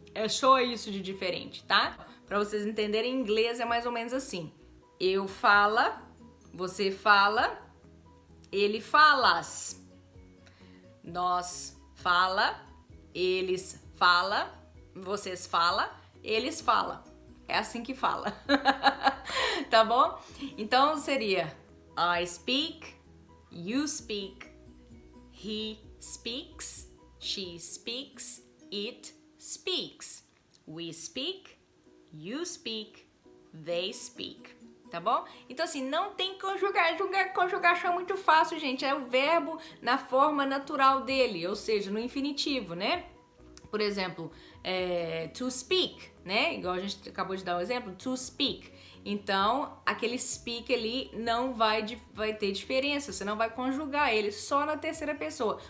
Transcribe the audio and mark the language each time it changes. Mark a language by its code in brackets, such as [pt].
[pt] É só isso de diferente, tá? Pra vocês entenderem, em inglês é mais ou menos assim. Eu fala, você fala, ele falas. Nós fala, eles fala, vocês fala, eles fala. É assim que fala. Tá bom? [en] Então seria I speak, you speak, he speaks, she speaks, it speaks. We speak, you speak, they speak. [pt] Tá bom? Então assim, não tem conjugação é muito fácil, gente. É o verbo na forma natural dele, ou seja, no infinitivo, né? Por exemplo, to speak, né? Igual a gente acabou de dar um exemplo, to speak. Então, aquele speak ali não vai ter diferença, você não vai conjugar ele só na terceira pessoa.